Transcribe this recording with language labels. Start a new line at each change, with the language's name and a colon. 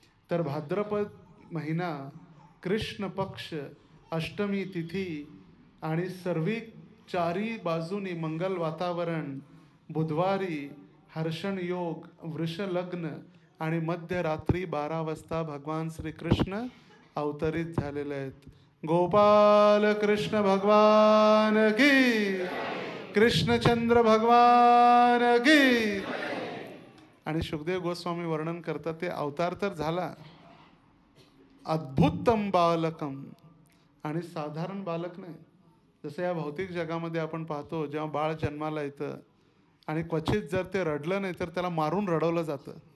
Marathi: तर भाद्रपद महिना कृष्ण पक्ष अष्टमी तिथी आणि सर्वी चारी बाजूनी मंगल वातावरण, बुधवारी हर्षण योग, वृष लग्न आणि मध्यरात्री 12 वाजता भगवान श्रीकृष्ण अवतरित झालेले आहेत.
Hindi: गोपाल कृष्ण भगवान की, कृष्णचंद्र भगवान की.
Marathi: आणि शुकदेव गोस्वामी वर्णन करतात, ते अवतार तर झाला अद्भुतम बालकम, आणि साधारण बालक नाही. जसं या भौतिक जगामध्ये आपण पाहतो, जेव्हा बाळ जन्माला येतं आणि क्वचित जर ते रडलं नाही तर त्याला मारून रडवलं जातं.